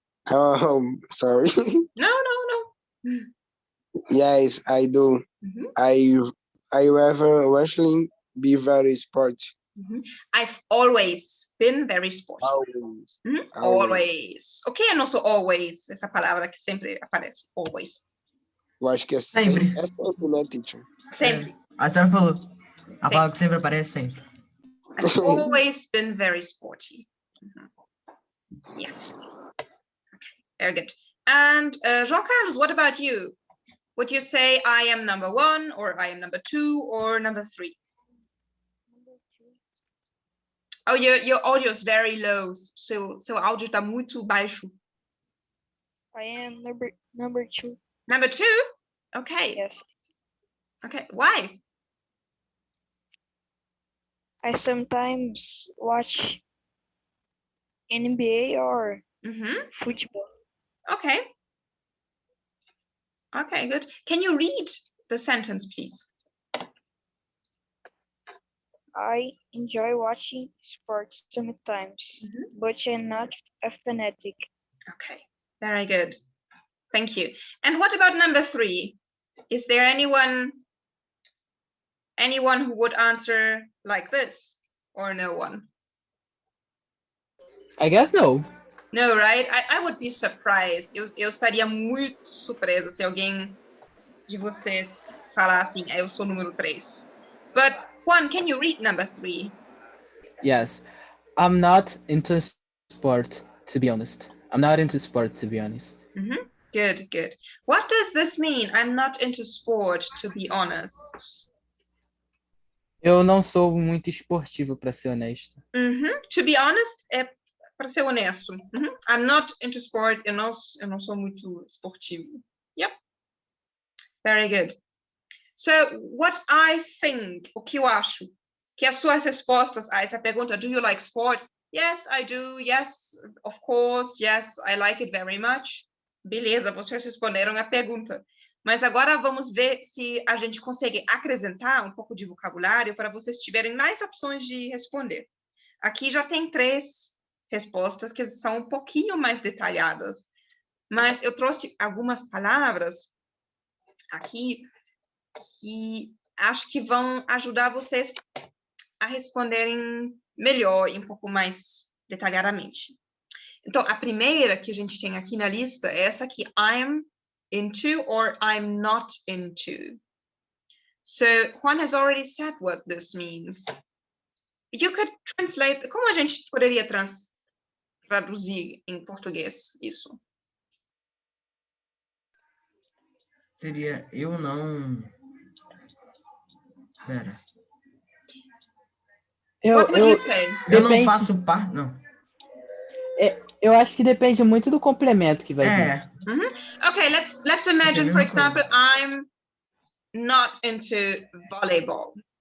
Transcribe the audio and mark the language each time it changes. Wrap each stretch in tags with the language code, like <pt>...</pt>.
<en>Oh, sorry. No. Yes, I do. I rather wrestling be very sporty. I've always been very sporty.</en> <pt>Always. O que é nosso always? Essa palavra que sempre aparece. Always. Eu acho que é Sempre. É sempre, né, teacher? Sempre. A senhora falou. A palavra que sempre aparece sempre.</pt> <en>I've always been very sporty. Yes. Okay, very good. And João Carlos, what about you? Would you say I am number 1 or I am number 2 or number 3? Oh, your audio is very low.</en> <pt>Seu áudio está muito baixo.</pt> <en>I am number 2. Number 2? Okay. Yes. Okay. Why? I sometimes watch NBA or football. Okay. Okay, good. Can you read the sentence, please? I enjoy watching sports sometimes, but I'm not a fanatic. Okay, very good. Thank you. And what about number 3? Is there anyone who would answer like this, or no one? I guess no. No, right? I would be surprised.</en> <pt>Eu estaria muito surpresa se alguém de vocês falar assim, eu sou número 3.</pt> <en>But Juan, can you read number 3? Yes. I'm not into sport, to be honest. I'm not into sport, to be honest. Good, good. What does this mean? I'm not into sport, to be honest.</en> <pt>Eu não sou muito esportivo, para ser honesto.</pt> <en>To be honest,</en> <pt>é para ser honesto.</pt> <en>I'm not into sport.</en> <pt>Eu não sou muito esportivo.</pt> <en>Yep. Very good. So, what I think,</en> <pt>o que eu acho, que as suas respostas a essa pergunta,</pt> <en>do you like sport? Yes, I do. Yes, of course. Yes, I like it very much.</en> <pt>Beleza, vocês responderam a pergunta. Mas agora vamos ver se a gente consegue acrescentar um pouco de vocabulário para vocês tiverem mais opções de responder. Aqui já tem 3 respostas que são um pouquinho mais detalhadas. Mas eu trouxe algumas palavras aqui que acho que vão ajudar vocês a responderem melhor e um pouco mais detalhadamente. Então, a primeira que a gente tem aqui na lista é essa aqui,</pt> <en>I'm into or I'm not into. So, Juan has already said what this means. You could translate,</en> <pt>como a gente poderia traduzir em português isso? Seria eu não. Pera.</pt> <en>What would you say?</en> <pt>Eu não Depende. faço parte. Não. Eu acho que depende muito do complemento que vai vir. É.</pt> <en>Okay, let's imagine, for example, I'm not into volleyball.</en>